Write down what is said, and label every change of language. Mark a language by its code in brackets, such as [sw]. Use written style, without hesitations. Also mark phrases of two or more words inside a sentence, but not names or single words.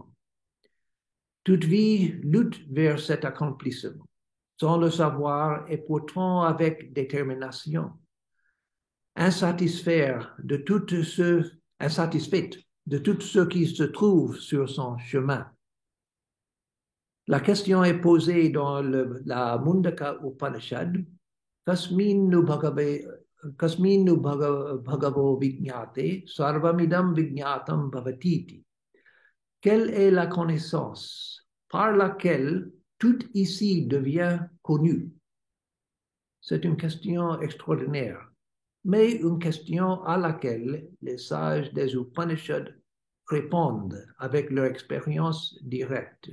[fr] Toute vie lutte vers cet accomplissement, sans le savoir et pourtant avec détermination. Insatisfaite de tout ce qui se trouve sur son chemin. La question est posée dans la Mundaka Upanishad, [sa] कस्मिन्नु भगवो विज्ञाते सर्वमिदं विज्ञातं भवतीति. [fr] Quelle est la connaissance par laquelle tout ici devient connu? C'est une question extraordinaire, mais une question à laquelle les sages des Upanishads répondent avec leur expérience directe.